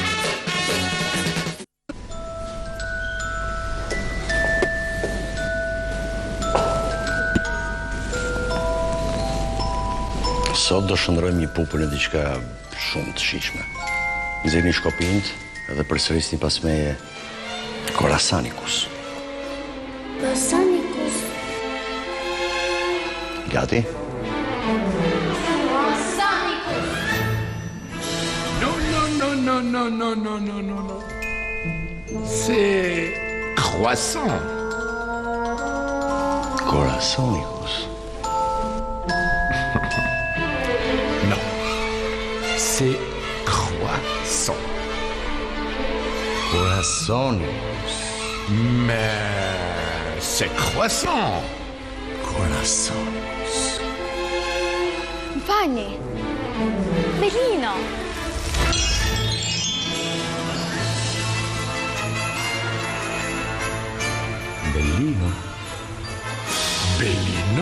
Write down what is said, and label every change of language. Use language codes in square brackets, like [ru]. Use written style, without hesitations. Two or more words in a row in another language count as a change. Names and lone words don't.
[sq] Sot do shëndrojmë një pupën e diçka shumë të shijshme. Nxjerrni shkopinjt dhe përsërisni pas meje Korasanikus. Korasanikus. Gati? [fr] Non. C'est croissant. Korasanikus. Non. C'est croissant. Corazonicus. Mais c'est croissant. Corazonicus. Vani. Belino. Bellino. Bellino.